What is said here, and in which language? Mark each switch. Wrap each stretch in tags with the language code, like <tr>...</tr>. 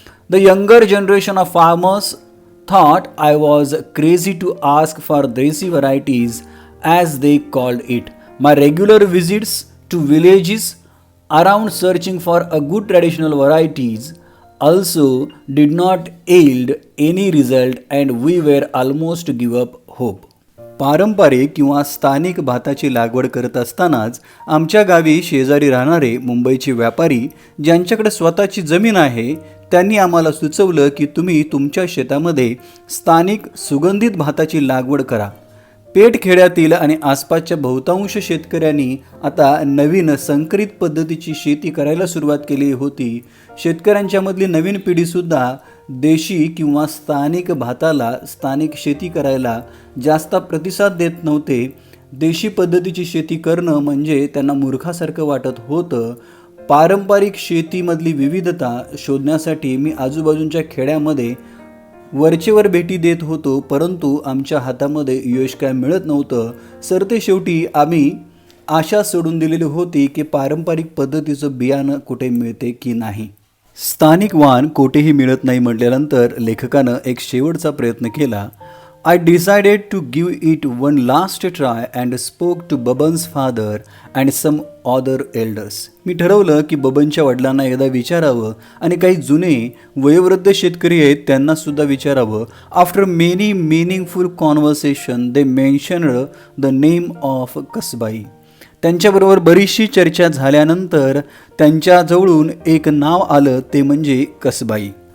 <en>The younger generation of farmers thought I was crazy to ask for desi varieties as they called it. My regular visits to villages around searching for a good traditional varieties also did not yield any result and we were almost give up hope.</en> <mr>पारंपरिक किंवा स्थानिक भाताची लागवड करत असतानाच आमच्या गावी शेजारी राहणारे मुंबईचे व्यापारी ज्यांच्याकडे स्वतःची जमीन आहे त्यांनी आम्हाला सुचवलं की तुम्ही तुमच्या शेतामध्ये स्थानिक सुगंधित भाताची लागवड करा. पेठ खेड्यातील आणि आसपासच्या बहुतांश शेतकऱ्यांनी आता नवीन संकरित पद्धतीची शेती करायला सुरुवात केली होती. शेतकऱ्यांच्या मधली नवीन पिढीसुद्धा देशी किंवा स्थानिक भाताला, स्थानिक शेती करायला जास्त प्रतिसाद देत नव्हते. देशी पद्धतीची शेती करणं म्हणजे त्यांना मूर्खासारखं वाटत होतं. पारंपरिक शेतीमधली विविधता शोधण्यासाठी मी आजूबाजूच्या खेड्यामध्ये वरचेवर भेटी देत होतो, परंतु आमच्या हातामध्ये यश काय मिळत नव्हतं. सरते शेवटी आम्ही आशा सोडून दिलेली होती की पारंपरिक पद्धतीचं बियाणं कुठे मिळते की नाही. स्थानिक वाण कुठेही मिळत नाही म्हटल्यानंतर लेखकानं एक शेवटचा प्रयत्न केला.</mr> <en>I decided to give it one last try and spoke to Baban's father and some other elders.</en> <mr>मी ठरवलं की बबनच्या वडिलांना एकदा विचारावं आणि काही जुने वयोवृद्ध शेतकरी आहेत त्यांना सुद्धा विचारावं.</mr> <en>After many meaningful conversation they mentioned the name of Kasbai.</en> <mr>त्यांच्याबरोबर बरीचशी चर्चा झाल्यानंतर त्यांच्याजवळून एक नाव आलं, ते म्हणजे कसबाई.</mr>